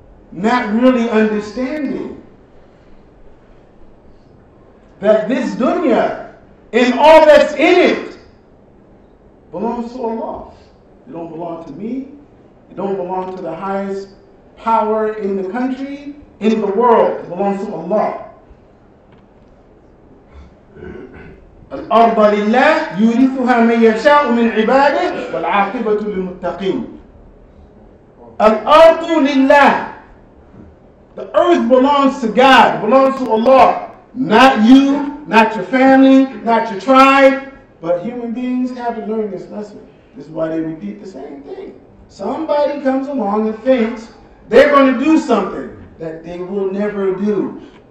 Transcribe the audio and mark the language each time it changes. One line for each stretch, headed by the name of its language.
English: Not really understanding that this dunya and all that's in it belongs to Allah. It don't belong to me. It don't belong to the highest power in the country, in the world. It belongs to Allah.
Arabic: الأرض لله يورثها من يشاء من عباده والعاقبة للمتقين. الأرض لله.
English: The earth belongs to God. It belongs to Allah. Not you, not your family, not your tribe. But human beings haven't learned this lesson. This is why they repeat the same thing. Somebody comes along and thinks they're going to do something that they will never do.